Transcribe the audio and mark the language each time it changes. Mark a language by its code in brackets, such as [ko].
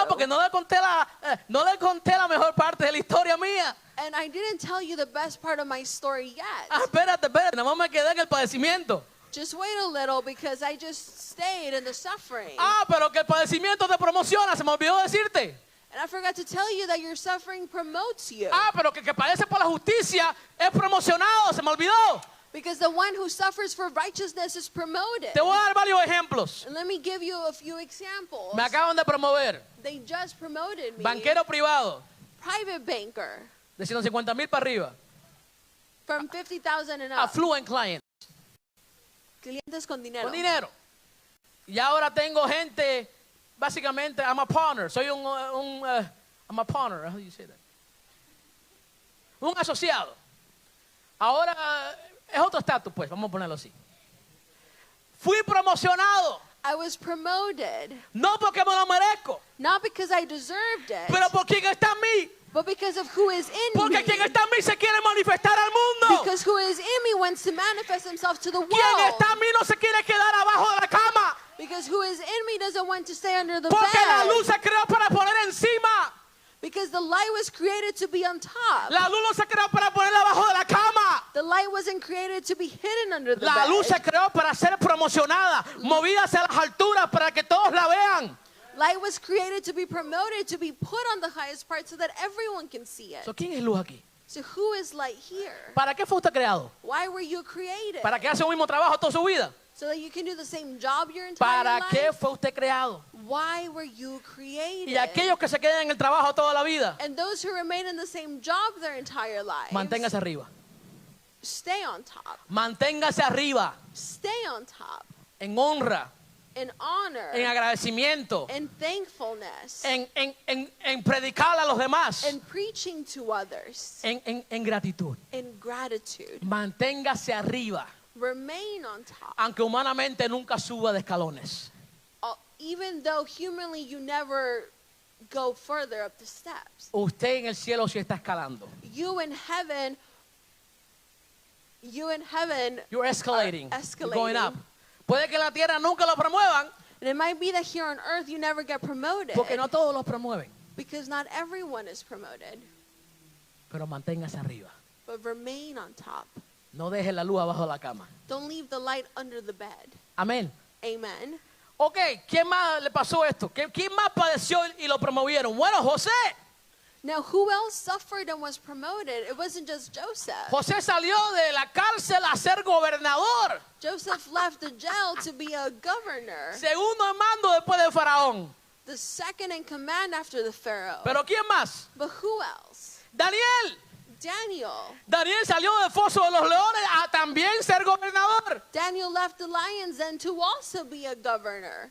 [es] Porque no le conté la mejor parte de la historia mía. [en] And I didn't tell you the best part of my story yet. [es] Espérate, nada más me quedé en el padecimiento. [en] Just wait a little because I just stayed in the suffering. [es] Pero que el padecimiento te promociona, se me olvidó decirte. [en] And I forgot to tell you that your suffering promotes you. [es] Pero que padece por la justicia es promocionado, se me olvidó. [en] Because the one who suffers for righteousness is promoted. [es] Te voy a dar varios ejemplos. [en] And let me give you a few examples. [es] Me acaban de promover. [en] They just promoted me. [es] Banquero privado, [en] Private banker. [es] de 150,000 para arriba. [en] From 50,000 and up. Affluent client, [es] Clientes con dinero. con dinero. Y ahora tengo gente, básicamente, [en] I'm a partner. [es] Soy [en] I'm a partner. How do you say that? [es] Un asociado. Ahora es otro estatus, pues, vamos a ponerlo así. Fui promocionado, [en] I was promoted. [es] no porque me lo merezco, [en] Not because I deserved it. [es] pero por quien está en mí. [en] But because of who is in [es] Porque [en] me. [es] quien está en mí se quiere manifestar al mundo. [en] Because who is in me wants to manifest himself to the [es] Quien [en] world. [es] está en mí no se quiere quedar abajo de la cama. [en] Because who is in me doesn't want to stay under the [es] Porque la luz [en] bed. [es] se creó para poner encima. [en] Because the light was created to be on top. [es] La luz no se creó para ponerla abajo de la cama. [en] The light wasn't created to be hidden under the [es] La [en] bed. [es] luz se creó para ser promocionada, movida hacia las alturas para que todos la vean. [en] Light was created to be promoted, to be put on the highest part so that everyone can see it. [es] ¿Quién es luz aquí? [en] So who is light here? [es] ¿Para qué fue usted creado? [en] Why were you created? [es] ¿Para que hace un mismo trabajo toda su vida? [en] So that you can do the same job your entire [es] ¿Para qué [en] life? [es] fue usted creado? [en] Why were you created? [es] Y aquellos que se quedan en el trabajo toda la vida, [en] And those who remain in the same job their entire lives, [es] manténgase arriba. [en] stay on top. [es] Manténgase arriba [en] Stay on top. [es] en honra, [en] In honor. [es] en agradecimiento, [en] In thankfulness. [es] en predicar a los demás, [en] In preaching to others. [es] en gratitud. [en] In gratitude. [es] Manténgase arriba, [en] Remain on top. [es] aunque humanamente nunca suba de escalones. [en] Even though humanly you never go further up the steps. [es] Usted en el cielo sí está escalando. [en] You in heaven You're escalating. are You're going up. escalating. [es] Puede que en la tierra nunca lo promuevan, [en] And it might be that here on earth you never get promoted. [es] porque no todos lo promueven. [en] Because not everyone is promoted. [es] Pero manténgase arriba. [en] But remain on top. [es] No deje la luz abajo de la cama. [en] Don't leave the light under the bed. [es] Amén. [en] Amen. [es] Ok, ¿quién más le pasó esto? ¿Quién más padeció y lo promovieron? Bueno, José. [en] Now, who else suffered and was promoted? It wasn't just Joseph. [es] José salió de la cárcel a ser gobernador. [en] Joseph left the jail to be a governor, [es] Segundo en mando después de Faraón. [en] the second in command after the Pharaoh. [es] Pero ¿quién más? [en] But who else? [es] Daniel. [en] Daniel. Daniel. [es] Daniel salió del foso de los leones a también ser gobernador. [en] Daniel left the lions then to also be a governor.